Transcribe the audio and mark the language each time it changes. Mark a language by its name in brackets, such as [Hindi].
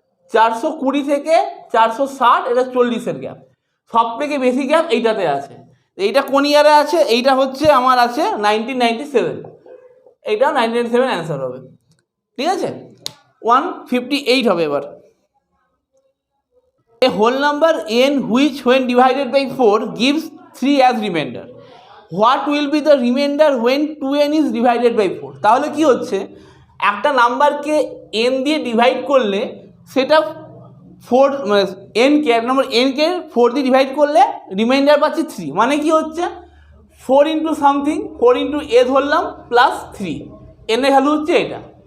[Bangla] 420 থেকে 460, এটা 40-এর গ্যাপ। সব থেকে বেশি গ্যাপ এইটাতে আছে। এইটা কোন ইয়ারে আছে, এইটা হচ্ছে আমার আছে 1997, এইটা 1997 অ্যান্সার হবে, ঠিক আছে। 158 হবে এবার। [English] A whole number n which when divided by 4 gives 3 as remainder, what will be the remainder when 2n is divided by 4? [Bangla] তাহলে কি হচ্ছে একটা নাম্বারকে n দিয়ে ডিভাইড করলে সেটা 4 মানে n কে এক নম্বর n কে 4 দিয়ে ডিভাইড করলে রিমাইন্ডার পাচ্ছি 3, মানে কি হচ্ছে 4 ইন্টু সামথিং 4 ইন্টু এ ধরলাম প্লাস 3, n এর ভ্যালু হচ্ছে এটা।